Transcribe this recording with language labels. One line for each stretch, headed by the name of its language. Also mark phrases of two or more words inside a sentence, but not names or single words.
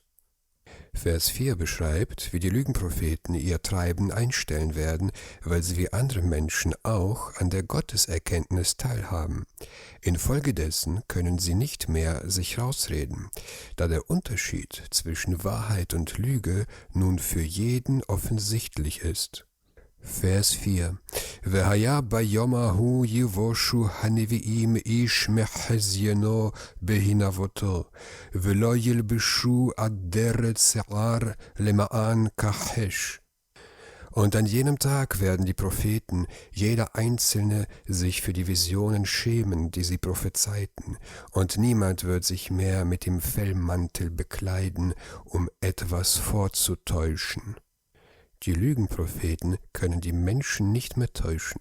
German: Vers 4 beschreibt, wie die Lügenpropheten ihr Treiben einstellen werden, weil sie wie andere Menschen auch an der Gotteserkenntnis teilhaben. Infolgedessen können sie nicht mehr sich rausreden, da der Unterschied zwischen Wahrheit und Lüge nun für jeden offensichtlich ist.
Hebrew: Vers 4 והיה ביום ההוא יבושו הנביאים איש מחזיינו בהנבותו, ולא ילבשו אדרת שיער למען כחש.
German: Und an jenem Tag werden die Propheten, jeder Einzelne, sich für die Visionen schämen, die sie prophezeiten, und niemand wird sich mehr mit dem Fellmantel bekleiden, um etwas vorzutäuschen. Die Lügenpropheten können die Menschen nicht mehr täuschen.